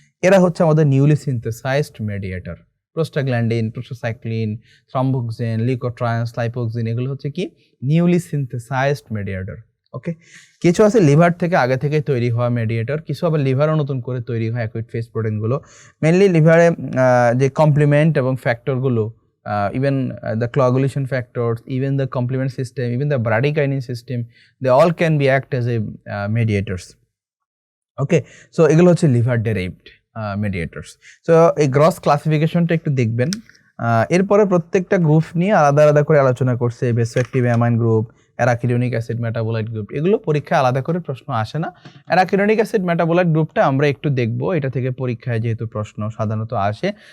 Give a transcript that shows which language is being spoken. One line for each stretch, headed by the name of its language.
Bangla: এরা হচ্ছে আমাদের newly synthesised mediator. Prostaglandin, prostacyclin, থ্রম্বোক্সিন, লিউকোট্রাইনস, লাইপোক্সিন, এগুলো হচ্ছে কি নিউলি সিনথেসাইজড মেডিয়েটর। ওকে, কিছু আছে লিভার থেকে আগে থেকে তৈরি হওয়া মেডিয়েটর, কিছু আবার লিভারও নতুন করে তৈরি হয় অ্যাকুইট ফেজ প্রোটিনগুলো। মেনলি লিভারে যে কমপ্লিমেন্ট এবং ফ্যাক্টরগুলো,
English: even the coagulation factors, even the complement system, even the bradykinin system, they all can be act as a mediators. Okay, so
Bangla: এগুলো হচ্ছে
English: liver derived mediators.
Bangla: So এই গ্রস ক্লাসিফিকেশনটা একটু দেখবেন। এরপরে প্রত্যেকটা গ্রুপ নিয়ে আলাদা আলাদা করে আলোচনা করছে, বেসোঅ্যাক্টিভ amine group, arachidonic acid metabolite group, এগুলো পরীক্ষায় আলাদা করে প্রশ্ন আসে না। অ্যারাকিডোনিক অ্যাসিড মেটাবোলাইট গ্রুপটা আমরা একটু দেখব, এটা থেকে পরীক্ষায় যেহেতু প্রশ্ন সাধারণত আসে।